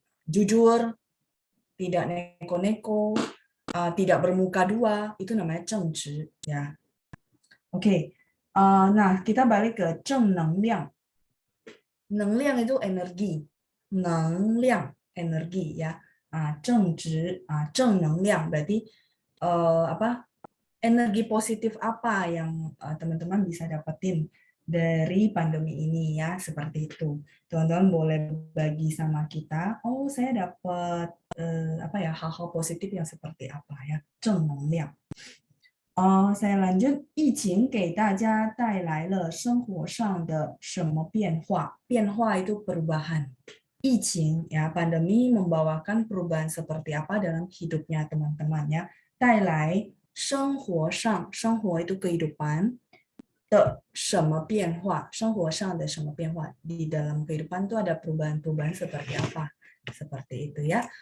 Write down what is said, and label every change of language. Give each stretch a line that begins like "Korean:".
Indonesian: Jujur, tidak neko-neko, tidak bermuka dua, itu namanya 正直 ya. Oke. Nah, kita balik ke 正能量. 能量 itu energi. 能量 energi ya. 正直 正能量 berarti apa? Energi positif apa yang teman-teman bisa dapetin dari pandemi ini ya, seperti itu. Teman-teman boleh bagi sama kita, oh saya dapat apa ya, hal-hal positif yang seperti apa ya, 正能量. Saya lanjut,
Chinese: 疫情给大家带来了生活上的什么变化?
Indonesian: 变化 itu perubahan. 疫情 ya, pandemi membawakan perubahan seperti apa dalam hidupnya teman-teman ya.
Chinese: 带来生活上,
Indonesian: 生活 itu kehidupan,
Chinese: 的什么变化, 生活上的什么变化,
Indonesian: di dalam kehidupan itu ada perubahan-perubahan seperti apa, seperti itu ya.